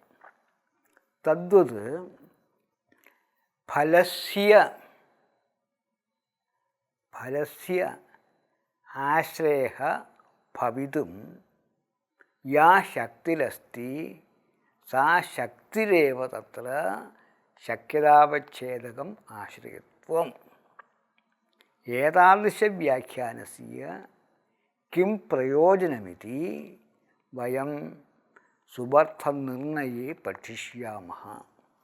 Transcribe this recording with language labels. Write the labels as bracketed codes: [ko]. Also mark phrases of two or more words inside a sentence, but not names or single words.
[sa] तद्वत् फलस्य आश्रयः भवितुं या शक्तिरस्ति, सा शक्तिरेव तत्र ശക്യതാവച്ഛേദകം ആശ്രയത്വം. ഏതാദൃശവ്യാഖ്യാനസ്യ കിം പ്രയോജനമിതി വയം സുബർത്ഥനിർണയേ പഠിഷ്യാമः.